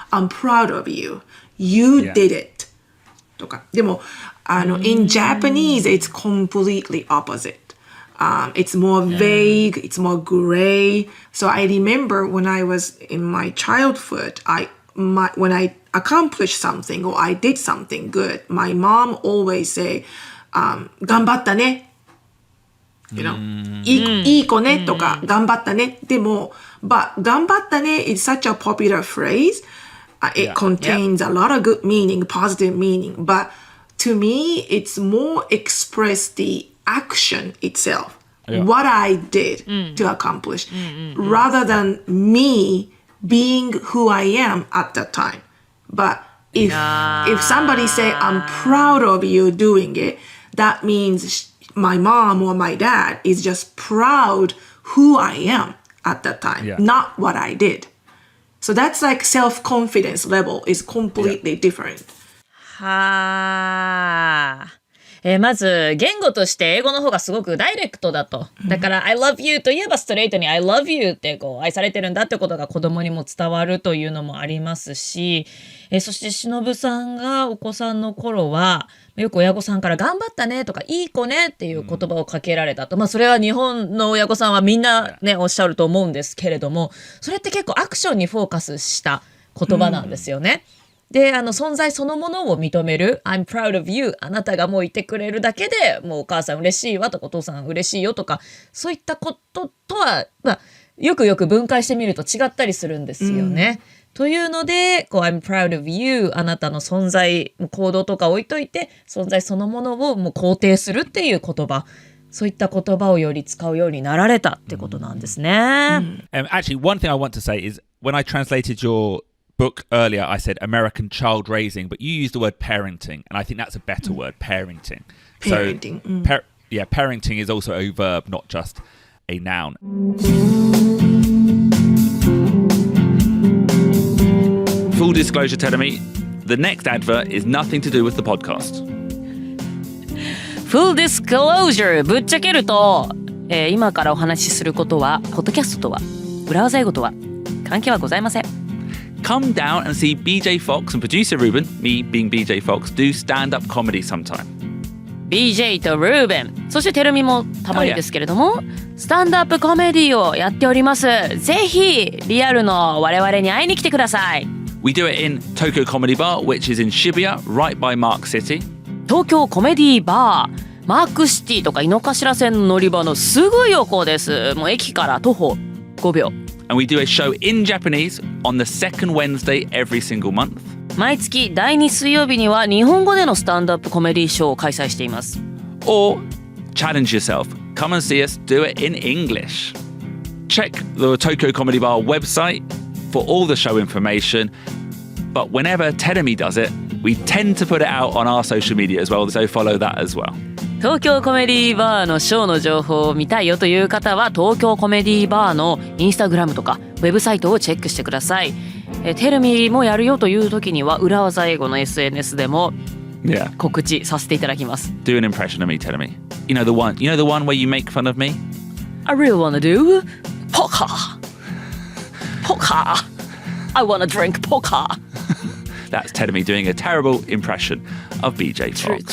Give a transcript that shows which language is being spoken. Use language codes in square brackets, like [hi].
[en] I'm proud of you. You did it. [ja] とかでも [en] in Japanese it's completely opposite. It's more vague, it's more gray. So I remember when I was in my childhood, when I accomplished something or I did something good, my mom always say, [ja] 頑張ったね. [en] You know, [ja] いい子ねとか頑張ったね. でも [en] but [ja] 頑張ったね [en] is such a popular phrase.It contains a lot of good meaning, positive meaning, but to me, it's more express the action itself, what I did to accomplish, rather than me being who I am at that time. But if somebody say, I'm proud of you doing it, that means my mom or my dad is just proud who I am at that time, not what I did.So that's like self-confidence level is completely different. [ja] はあ。まず言語として英語の方がすごくダイレクトだと。だから [en] I love you [ja] といえばストレートに [en] I love you [ja] ってこう愛されてるんだってことが子供にも伝わるというのもありますし、そして忍さんがお子さんの頃はよく親御さんから頑張ったねとかいい子ねっていう言葉をかけられたと。まあそれは日本の親御さんはみんなねおっしゃると思うんですけれども、それって結構アクションにフォーカスした言葉なんですよね。で存在そのものを認める [en] I'm proud of you [ja] あなたがもういてくれるだけでもうお母さん嬉しいわとかお父さん嬉しいよとかそういったこととは、よくよく分解してみると違ったりするんですよね。というのでこう [en] I'm proud of you [ja] あなたの存在行動とか置いといて存在そのものをもう肯定するっていう言葉そういった言葉をより使うようになられたってことなんですね。 [en] Actually, one thing I want to say is when I translated your book earlier, I said American child raising, but you used the word parenting, and I think that's a better word, parenting. Parenting. So, parenting is also a verb, not just a noun. Full disclosure, Terumi, the next advert is nothing to do with the podcast. Full disclosure [ja] ぶっちゃけると、今からお話しすることはポッドキャストとは裏技英語とは関係はございません。 [en] Come down and see BJ Fox and producer Ruben, me being BJ Fox, do stand-up comedy sometime. [ja] BJ と Ruben そしてテルミもたまにですけれども、スタンドアップコメディをやっております。ぜひリアルの我々に会いに来てください。 [en] We do it in Tokyo Comedy Bar, which is in Shibuya, right by Mark City. [ja] 東京コメディバーマークシティとか井の頭線の乗り場のすぐ横です。もう駅から徒歩5秒。 [en] And we do a show in Japanese on the second Wednesday every single month. [ja] 毎月第2水曜日には日本語でのスタンドアップコメディショーを開催しています。 [en] Or challenge yourself. Come and see us do it in English. Check the Tokyo Comedy Bar website for all the show information. But whenever Terumi does it, we tend to put it out on our social media as well, so follow that as well. [ja] 東京コメディバーのショーの情報を見たいよという方は東京コメディバーのインスタグラムとかウェブサイトをチェックしてください。テルミもやるよという時には裏技英語の SNS でも告知させていただきます。 [en] Do an impression of me, Terumi. You know the one where you make fun of me? I really wanna do poker. Poker. I wanna drink poker. That's Terumi doing a terrible impression of BJ Fox.